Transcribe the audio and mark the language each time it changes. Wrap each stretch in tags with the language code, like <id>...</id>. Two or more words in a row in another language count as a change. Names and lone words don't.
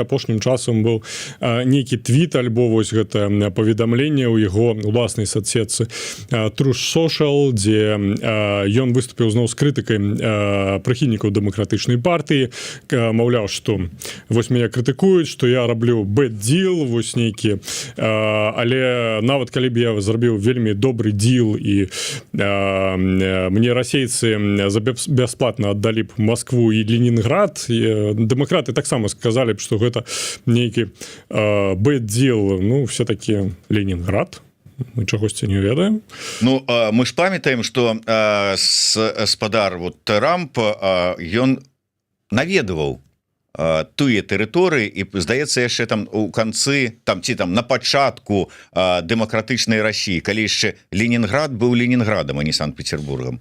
<be>Апошнім часам быў нейкі твіт альбо вось гэта паведамленне ў яго уласнай соцсетцы Truth Social, дзе ён выступіў зноў з крытыкай прыхільнікаў дэмакратычнай партыі, маўляў, што вось мяне крытыкуюць, што я раблю</be> <en>bad deal,</en> <be>вось нейкі, але нават калі б я зрабіў вельмі добры deal і мне расейцы бясплатна аддалі б Москву і Ленінград, дэмакраты таксама сказалі б, што гэта нейкі</be> <en>bad deal,</en> <be>ну, все-таки Ленінград, мы чагосьці не ведаем. Ну, мы ж памятаем, што гаспадар вот Трамп, ён наведаваў тыя тэрыторыі, і здаецца яшчэ там у канцы там ці там на пачатку дэмакратычнай Расіі, калі яшчэ Ленінград быў Ленінградам, а не Санкт-Петербургам.</be>